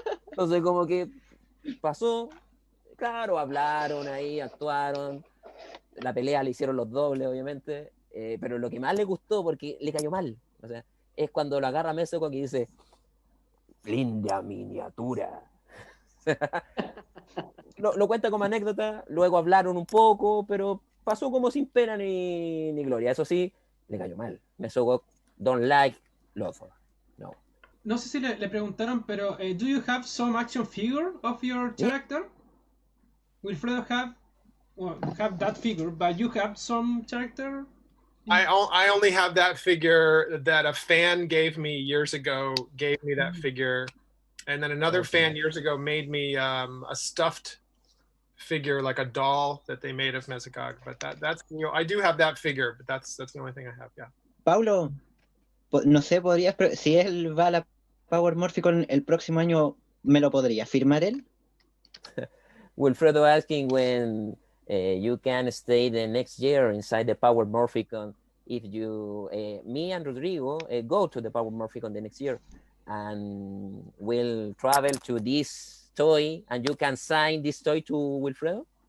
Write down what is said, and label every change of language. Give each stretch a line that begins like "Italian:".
Spanish: Entonces como que pasó, claro, hablaron ahí, actuaron, la pelea le hicieron los dobles, obviamente, pero lo que más le gustó, porque le cayó mal, o sea, es cuando lo agarra Mesogog y dice, linda miniatura. Lo cuenta como anécdota, luego hablaron un poco, pero pasó como sin pena ni gloria. Eso sí, le cayó mal.
English: Mesogog don't like Lothar.
Spanish: No. No sé si le preguntaron, pero
English: do you have some action figure of your character? Wilfredo have that figure, but you have some character? I only have that figure that a fan gave me years ago, gave me that figure. And then another fan years ago made me a stuffed figure, like a doll that they made of Mesogog. But that's I do have that figure, but that's the only thing I have, yeah.
Spanish: Paulo, no sé, si él va a la Power Morphicon el próximo año, ¿me lo podría firmar él?
English: Wilfredo asking when you can stay the next year inside the Power Morphicon if you, me and Rodrigo go to the Power Morphicon the next year and we'll travel to this toy and you can sign this toy to Wilfredo?